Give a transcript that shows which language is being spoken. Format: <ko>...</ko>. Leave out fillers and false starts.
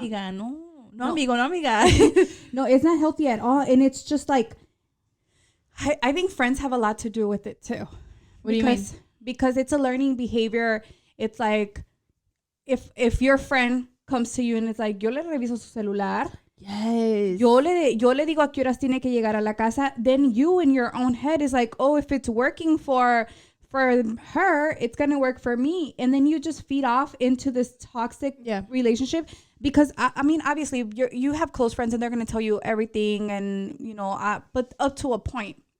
<es>Amiga, no, amigo, no, amiga.</es> <en>No, it's not healthy at all. And it's just like, I think friends have a lot to do with it too. What do you mean? Because it's a learning behavior. It's like if your friend comes to you and it's like,</en> <es>yo le reviso su celular.</es> <en>Yes.</en> <es>Yo le digo a qué horas tiene que llegar a la casa.</es> <en>Then you in your own head is like, oh, if it's working for her, it's gonna work for me. And then you just feed off into this toxic relationship. Because I mean, obviously you have close friends and they're gonna tell you everything, and you know, but up to a point.</en>